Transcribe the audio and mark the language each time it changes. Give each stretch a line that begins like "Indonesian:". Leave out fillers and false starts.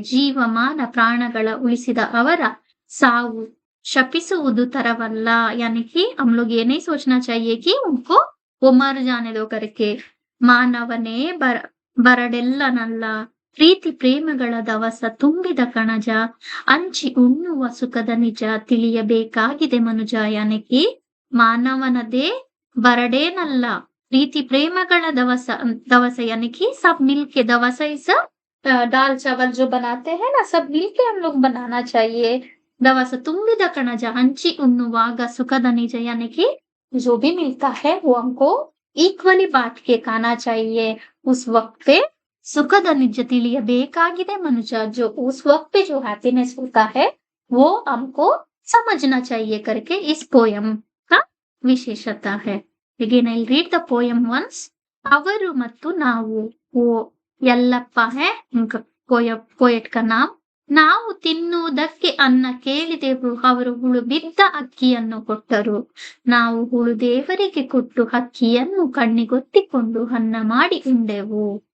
Kannada: ಜೀವಮಾನ ಪ್ರಾಣಗಳ ಉಳಿಸಿದ ಅವರ ಸಾವು ಶಪಿಸುವುದು ತರವಲ್ಲ।
Hindi: यानी कि हम लोग ये नहीं सोचना चाहिए कि उनको वो मर जाने दो करके।
Kannada: ಮಾನವನೇ ಬರಡೆಲ್ಲನಲ್ಲ, ಪ್ರೀತಿ ಪ್ರೇಮಗಳ ದವಸ ತುಂಬಿದ ಕಣಜ, ಹಂಚಿ ಉಣ್ಣುವ ಸುಖದ ನಿಜ ತಿಳಿಯಬೇಕಾಗಿದೆ ಮನುಜ।
Hindi: यानी कि
Kannada: ಮಾನವನದೇ ಬರಡೇನಲ್ಲ, ಪ್ರೀತಿ ಪ್ರೇಮಗಳ
Hindi: दवस यानी कि सब मिलके दवस इस दाल चावल जो बनाते हैं ना, सब मिलके हम लोग बनाना चाहिए। दवस
Kannada: ತುಂಬಿದ ಕಣಜ ಹಂಚಿ ಉಣ್ಣುವಾಗ ಸುಖದ ನಿಜ,
Hindi: यानी कि जो भी मिलता है वो हमको इक्वली बांट के खाना चाहिए। उस वक्त पे सुखद निज
Kannada: ತಿಳಿಯಬೇಕಾಗಿದೆ
Hindi: मनुज। जो उस वक्त पे जो हैप्पीनेस होता है वो हमको समझना चाहिए करके इस पोयम का विशेषता है।
English: Again I'll read the poem once.
Kannada: ಅವರು ಮತ್ತು ನಾವು,
Hindi: वो ಯಲ್ಲಪ್ಪ है उनका पोएट का नाम।
Kannada: ನಾವು ತಿನ್ನುವುದಕ್ಕೆ ಅನ್ನ ಕೇಳಿದೆವು, ಅವರು ಹುಳು ಬಿದ್ದ ಅಕ್ಕಿಯನ್ನು ಕೊಟ್ಟರು। ನಾವು ಹುಳು ದೇವರಿಗೆ ಕೊಟ್ಟು ಅಕ್ಕಿಯನ್ನು ಕಣ್ಣಿಗೊತ್ತಿಕೊಂಡು ಅನ್ನ ಮಾಡಿ ಉಂಡೆವು।